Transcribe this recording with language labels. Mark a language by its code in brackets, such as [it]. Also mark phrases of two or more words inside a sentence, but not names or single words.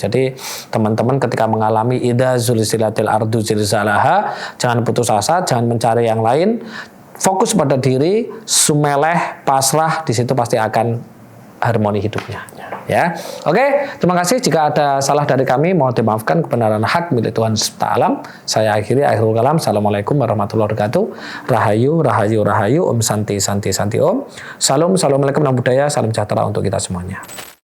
[id] Jadi teman-teman ketika mengalami [ar] إذا زلزلت الأرض زلزالها, [id] jangan putus asa, jangan mencari yang lain, fokus pada diri, sumeleh, pasrah, di situ pasti akan harmoni hidupnya ya. Oke, terima kasih. Jika ada salah dari kami mohon dimaafkan, kebenaran hak milik Tuhan semesta alam. Saya akhiri, [ar] آخر الكلام. السلام عليكم ورحمة الله وبركاته. [jv] Rahayu, rahayu, rahayu. [sa] ॐ शान्ति शान्ति शान्ति ॐ. [id] Salam, assalamualaikum, namo buddhaya, salam sejahtera untuk kita semuanya.